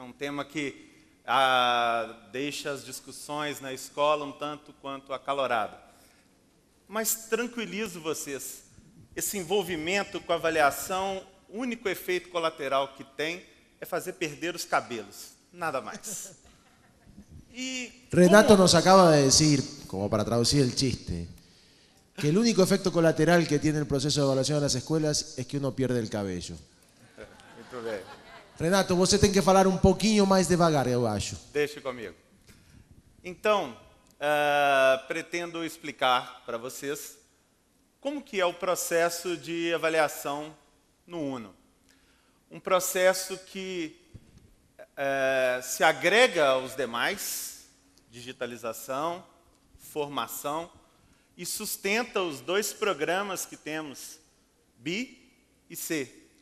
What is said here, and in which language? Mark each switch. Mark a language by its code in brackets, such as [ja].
[pt] Um tema que deixa as discussões na escola um tanto quanto acalorado. Mas tranquilizo vocês, esse envolvimento com a avaliação, o único efeito colateral que tem é fazer perder os cabelos, nada mais. [es] Renato nos acaba de decir, como para traducir el chiste, que el único efecto colateral que tiene el proceso de evaluación de las escuelas es que uno pierde el cabello. [pt] Muito bem. Renato, você tem que falar um pouquinho mais devagar, eu acho. Deixe comigo. Então, pretendo explicar para vocês como que é o processo de avaliação no UNO. Um processo que se agrega aos demais, digitalização, formação, e sustenta os 2 programas que temos, B e C.